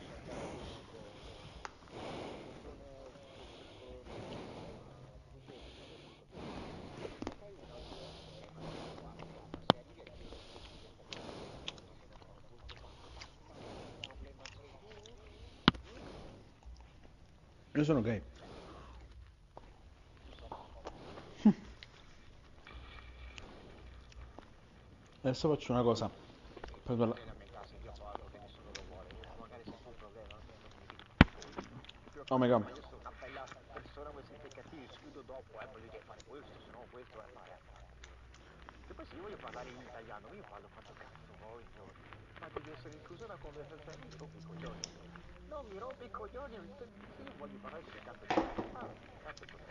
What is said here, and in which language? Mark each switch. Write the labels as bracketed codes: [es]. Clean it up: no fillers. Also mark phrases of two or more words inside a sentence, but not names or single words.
[it] Io sono gay. Adesso faccio una cosa. Prendo la... [en] Oh my god. [it] ma io sono una bella persona, voi siete cattivi, subito dopo, voglio dire, fare questo, se no questo è fare. E poi se io voglio parlare in italiano, io parlo quanto cazzo voglio. Ma deve essere inclusa una conversazione, mi rompi i coglioni. No, mi rompi i coglioni, se io voglio parlare come cazzo di cazzo cos'è?